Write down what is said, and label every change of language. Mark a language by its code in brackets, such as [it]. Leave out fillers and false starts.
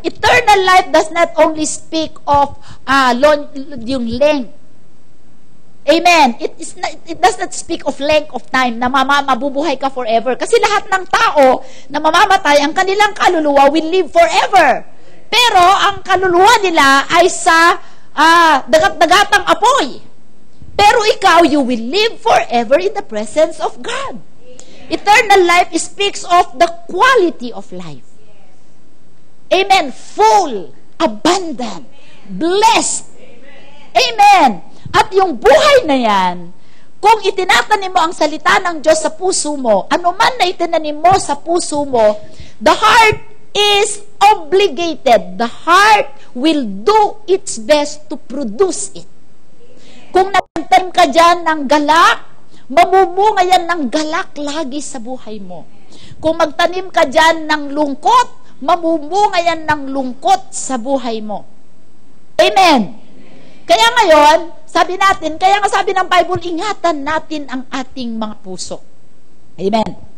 [en] Eternal life does not only speak of yung length. Amen. It does not speak of length of time [tl] na mabubuhay ka [en] forever. [tl] Kasi lahat ng tao na mamamatay, ang kanilang kaluluwa [en] will live forever. [tl] Pero ang kaluluwa nila ay sa dagat-dagatang apoy. Pero ikaw, [en] you will live forever in the presence of God. Eternal life speaks of the quality of life. Amen. Full, abundant, blessed. Amen. [tl] At yung buhay na yan, kung itinatanim mo ang salita ng Diyos sa puso mo, ano man na itinanim mo sa puso mo, [en] the heart is obligated. The heart will do its best to produce it. [tl] Kung nagtanim ka dyan ng galak, mamumunga yan ng galak lagi sa buhay mo. Kung magtanim ka dyan ng lungkot, mamumunga yan ng lungkot sa buhay mo. Amen. Kaya ngayon, sabi ng Bible, ingatan natin ang ating mga puso. Amen.